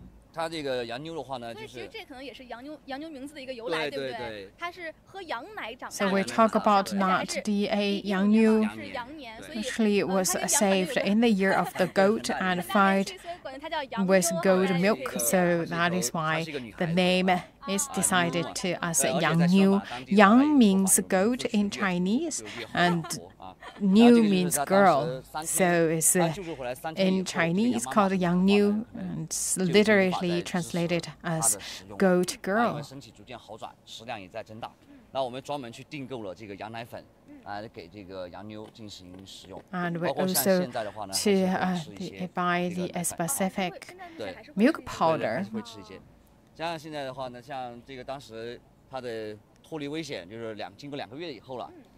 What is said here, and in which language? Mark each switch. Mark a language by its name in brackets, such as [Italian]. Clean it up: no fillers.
[Chinese] 它这个洋妞的话呢，就是所以其实这可能也是洋妞名字的一个由来，对不对？它是喝羊奶长大的。 [English] So we talk about not the Yang Niu. Actually, it was saved in the year of the goat and fed with goat milk. So that is why the name is decided to as Yang Niu. Yang means goat in Chinese, and Niu means girl. So it's in Chinese called Yang Niu, and it's literally translated as goat girl. [Chinese] 身体逐渐好转，食量也在增大。那我们专门去订购了这个羊奶粉，给这个洋妞进行食用。 [English] And we also to buy the specific milk powder. [Chinese] 会吃一些。像现在的话呢，像这个当时它的脱离危险，就是经过2个月以后了。